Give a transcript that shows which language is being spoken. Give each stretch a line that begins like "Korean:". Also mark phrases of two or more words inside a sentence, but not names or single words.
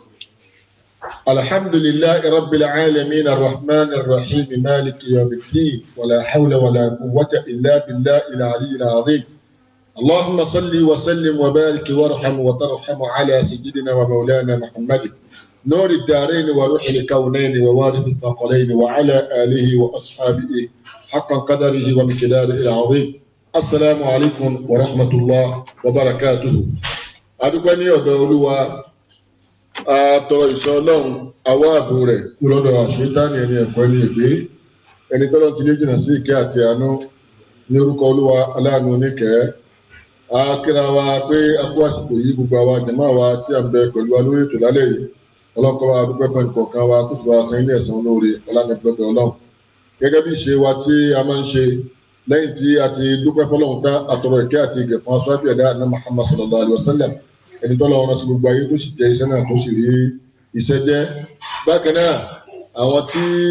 Arabic: الحمد لله رب العالمين الرحمن الرحيم مالك يوم الدين ولا حول ولا قوة إلا بالله العلي العظيم اللهم صل وسلم وبارك وارحم وترحم على سيدنا ومولانا محمد نور الدارين وروح الكونين ووارث الثقلين وعلى آله وأصحابه حق قدره ومقداره العظيم السلام عليكم ورحمة الله وبركاته
Yoruba: adúpẹ́ ní ọ̀dọ̀ olúwa atọrọ ìṣọ́ ọlọ́run àwa ààbò rẹ̀ kú lọ́dọ̀ àṣetánì ẹni ẹ̀kọ́ ẹni ègbé ẹni tọ́lọ́ ti lé jìnnà sí ìkẹ́ àti àánú ní orúkọ olúwa aláàánú oníkẹ́ a kíra wa pé a kú àsìkò yìí gbogbo àwa jàmáà wa tí a ń bẹ pẹ̀lú wa lórí ètò lálẹ́ yìí ọlọ́kọ́ wa dúpẹ́ fún ẹnìkọ̀ọ̀kan wa kó sì wá sẹ́yìn ní ẹ̀san olóore ọlánàgbẹ́gbẹ́ ọlọ́run gẹ́gẹ́ bí ìṣe wa tí a máa ń ṣe lẹ́yìn tí a ti dúpẹ́ fọlọ́run tán àtọrọ ìkẹ́ àti ìgẹ̀ fún aṣáájú ẹ̀dá àná Muhammad
Arabic: صلى الله عليه وسلم
Yoruba: ẹni tọ́lọ́ wọn sí gbogbo ayé tó sì jẹ́ iṣẹ́ náà tó sì rí iṣẹ́ jẹ́ bákan náà àwọn tí